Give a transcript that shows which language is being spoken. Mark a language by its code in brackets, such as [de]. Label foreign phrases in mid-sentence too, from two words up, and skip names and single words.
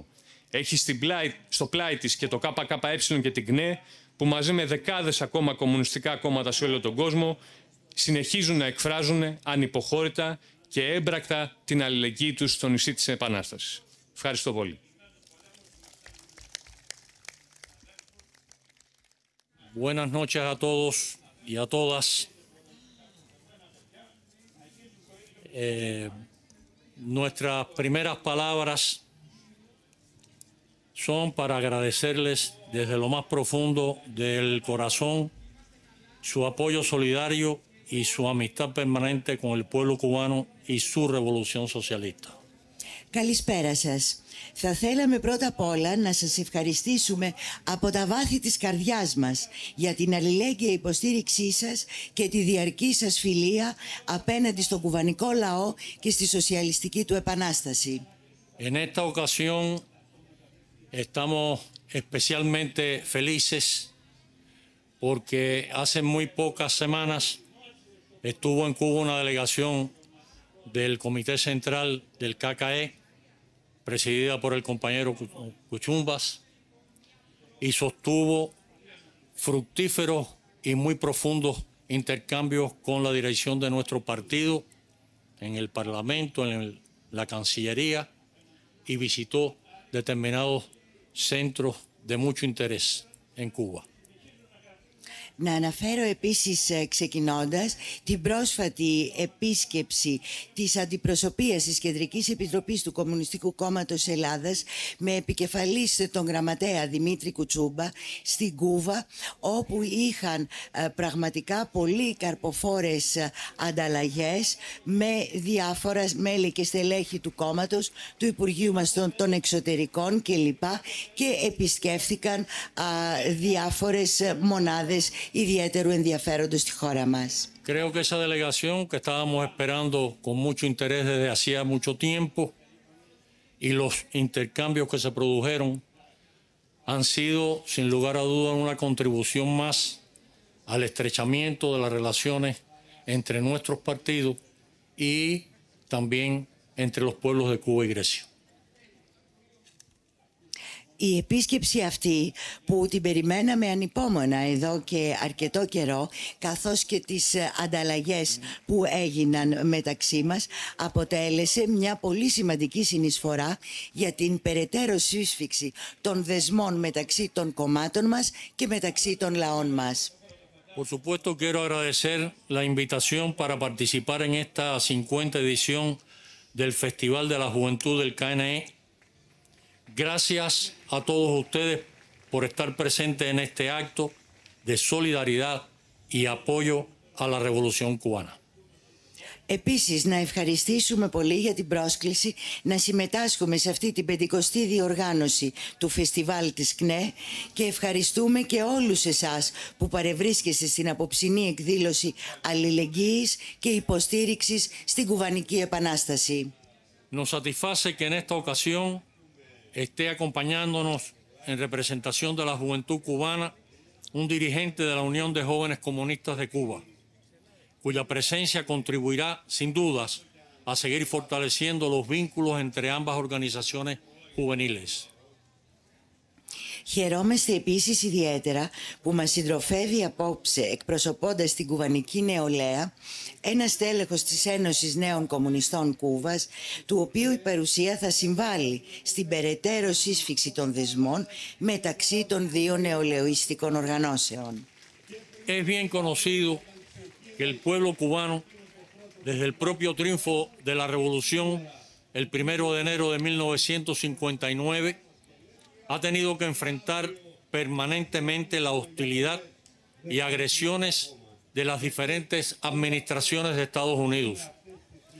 [el] Έχει στο πλάι της και το ΚΚΕ και την ΚΝΕ, που μαζί με δεκάδες ακόμα κομμουνιστικά κόμματα σε όλο τον κόσμο συνεχίζουν να εκφράζουν ανυποχώρητα και έμπρακτα την αλληλεγγύη τους στο νησί της Επανάστασης. Ευχαριστώ πολύ. [es] Buenas noches a todos y a todas. Nuestras primeras palabras son para agradecerles desde lo más profundo del corazón su apoyo solidario y su amistad permanente con el pueblo cubano y su revolución socialista. [el] Καλησπέρα σας. Θα θέλαμε πρώτα απ' όλα να σας ευχαριστήσουμε από τα βάθη της καρδιάς μας για την αλληλέγγυα υποστήριξή σας και τη διαρκή σας φιλία απέναντι στον κουβανικό λαό και στη σοσιαλιστική του επανάσταση. [es] En esta ocasión estamos especialmente felices porque hace muy pocas semanas estuvo en Cuba una delegación del Comité Central del KKE, presidida por el compañero Cuchumbas, y sostuvo fructíferos y muy profundos intercambios con la dirección de nuestro partido en el Parlamento, en la Cancillería, y visitó determinados centros de mucho interés en Cuba. [el] Να αναφέρω επίσης ξεκινώντας την πρόσφατη επίσκεψη της αντιπροσωπείας της Κεντρικής Επιτροπής του Κομμουνιστικού Κόμματος Ελλάδας με επικεφαλής τον γραμματέα Δημήτρη Κουτσούμπα στην Κούβα, όπου είχαν πραγματικά πολύ καρποφόρες ανταλλαγές με διάφορα μέλη και στελέχη του κόμματος, του Υπουργείου μας των Εξωτερικών κλπ. Και επισκέφθηκαν διάφορες μονάδες ιδιαίτερου ενδιαφέροντος στη χώρα μας. [es] Creo que esa delegación que estábamos esperando con mucho interés desde hacía mucho tiempo y los intercambios que se produjeron han sido, sin lugar a dudas, una contribución más al estrechamiento de las relaciones entre nuestros partidos y también entre los pueblos de Cuba y Grecia. [el] Η επίσκεψη αυτή που την περιμέναμε ανυπόμονα εδώ και αρκετό καιρό, καθώς και τις ανταλλαγές που έγιναν μεταξύ μας, αποτέλεσε μια πολύ σημαντική συνεισφορά για την περαιτέρω σύσφυξη των δεσμών μεταξύ των κομμάτων μας και μεταξύ των λαών μας. [es] Por supuesto, quiero agradecer la invitación para participar en esta 50ª edición del Festival de la Juventud del KNE. Gracias a todos ustedes por estar presentes en este acto de solidaridad y apoyo a la Revolución Cubana. [el] Επίσης, να ευχαριστήσουμε πολύ για την πρόσκληση να συμμετάσχουμε σε αυτή την 50η διοργάνωση του φεστιβάλ της ΚΝΕ και ευχαριστούμε και όλους εσάς που παρευρίσκεστε στην απόψινή εκδήλωση αλληλεγγύης και υποστήριξης στην Κουβανική Επανάσταση. [es] Nos satisface que en esta ocasión esté acompañándonos en representación de la juventud cubana un dirigente de la Unión de Jóvenes Comunistas de Cuba, cuya presencia contribuirá sin dudas a seguir fortaleciendo los vínculos entre ambas organizaciones juveniles. [el] Χαιρόμαστε επίσης ιδιαίτερα που μας συντροφεύει απόψε, εκπροσωπώντας την κουβανική νεολαία, ένας τέλεχος της Ένωσης Νέων Κομμουνιστών Κούβας, του οποίου η παρουσία θα συμβάλλει στην περαιτέρω σύσφυξη των δεσμών μεταξύ των δύο νεολαιστικών οργανώσεων. [es] Es bien conocido que el pueblo cubano, desde el propio triunfo de la revolución, el 1 de enero de 1959, ha tenido que enfrentar permanentemente la hostilidad y agresiones de las diferentes administraciones de Estados Unidos.